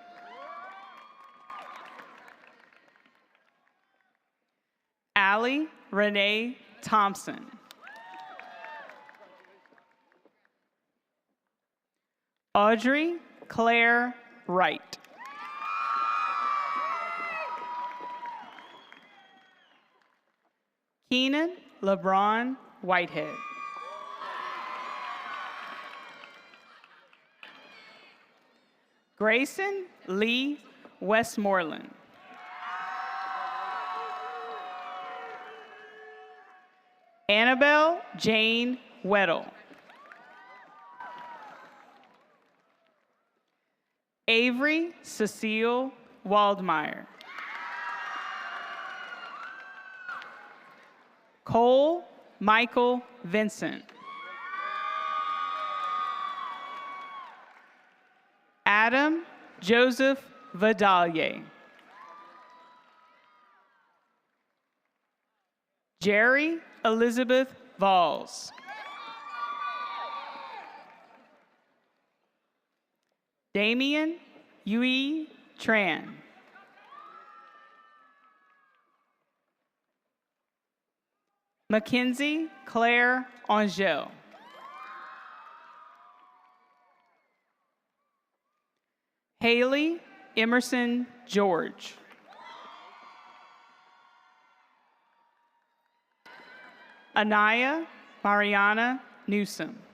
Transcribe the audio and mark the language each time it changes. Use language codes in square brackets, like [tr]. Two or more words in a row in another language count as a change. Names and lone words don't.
[en] Allie Renee Thompson. Audrey Claire Wright. Keenan LeBron Whitehead. Grayson Lee Westmoreland. Annabelle Jane Weddle. Avery Cecile Waldmeyer. Cole Michael Vincent. Adam Joseph Vidalier. Jerry Elizabeth Valls. Damian Yui Tran. Mackenzie Claire Angel. Haley Emerson George. Anaya Mariana Newsom.